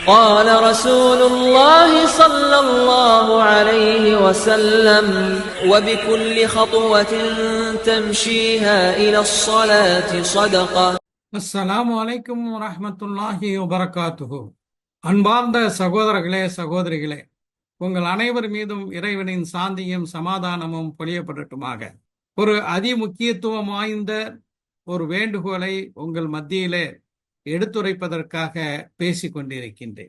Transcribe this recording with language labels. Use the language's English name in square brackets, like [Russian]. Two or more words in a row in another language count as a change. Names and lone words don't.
[Arabic] قال رسول الله صلى الله عليه وسلم وبكل خطوة تمشيها إلى الصلاة صدقة. السلام عليكم ورحمة الله وبركاته. [Tamil] அன்பார்ந்த சகோதரர்களே சகோதரிகளே, உங்கள் அனைவர் மீதும் இறைவனின் சாந்தியும் சமாதானமும் பொழியப்படட்டுமாக. ஒரு அதிமுக்கியத்துவம் வாய்ந்த ஒரு வேண்டுகோளை உங்கள் மத்தியிலே எடுத்துரைப்பதற்காக பேசிக் கொண்டிருக்கின்றேன்.